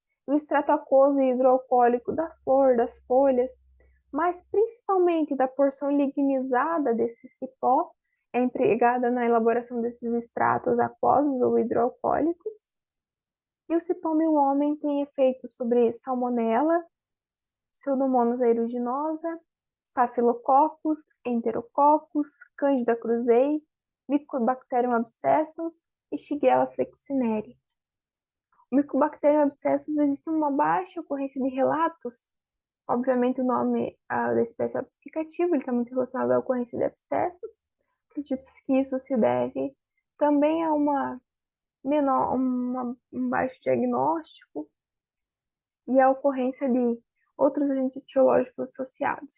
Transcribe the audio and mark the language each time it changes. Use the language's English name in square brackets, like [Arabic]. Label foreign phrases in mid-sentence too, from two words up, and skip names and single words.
[Portuguese] O extrato aquoso e hidroalcoólico da flor, das folhas, mas principalmente da porção lignizada desse cipó, é empregada na elaboração desses extratos aquosos ou hidroalcoólicos. E o cipó mil-homem tem efeitos sobre salmonela, Pseudomonas aeruginosa, Staphylococcus, Enterococcus, Candida krusei, Mycobacterium abscessus e Shigella flexneri. O Mycobacterium abscessus existe uma baixa ocorrência de relatos. Obviamente o nome da espécie é explicativo, ele está muito relacionado à ocorrência de abscessos. Acredita-se que isso se deve também a um baixo diagnóstico e a ocorrência de outros agentes etiológicos associados.